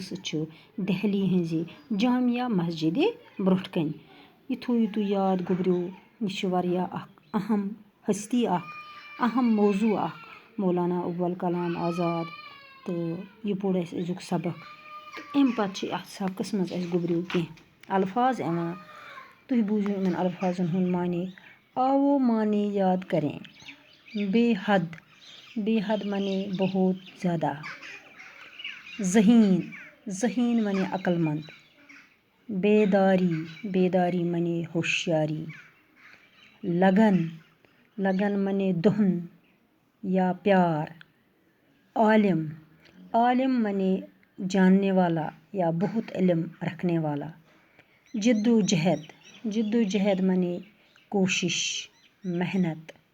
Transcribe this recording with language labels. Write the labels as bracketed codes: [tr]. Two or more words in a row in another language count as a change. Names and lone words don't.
[ks] ہسا چھُ دہلی ہٕنٛزِ جامعہ مسجدِ برونٛٹھ کَنہِ یہِ تھٲیِو تُہۍ یاد گوٚبریو یہِ چھِ واریاہ اکھ اہم ہستی اکھ اہم موضوٗع اکھ مولانا ابوال کلام آزاد تہٕ یہِ پوٚر اَسہِ أزیُک سبق تہٕ اَمہِ پتہٕ چھِ اَتھ سبقس منٛز اَسہِ گوٚبریو کینٛہہ الفاظ یِوان تُہۍ بوٗزِو یِمن الفاظن ہُنٛد معنے آوو معنے [ur] یاد کریں بے حد مانے بہت زیادہ ذہین مانے عقل مند بیداری مانے ہوشیاری لگن مانے دہن یا پیار عالم مانے جاننے والا یا بہت علم رکھنے والا جد و جہد مانے کوشش محنت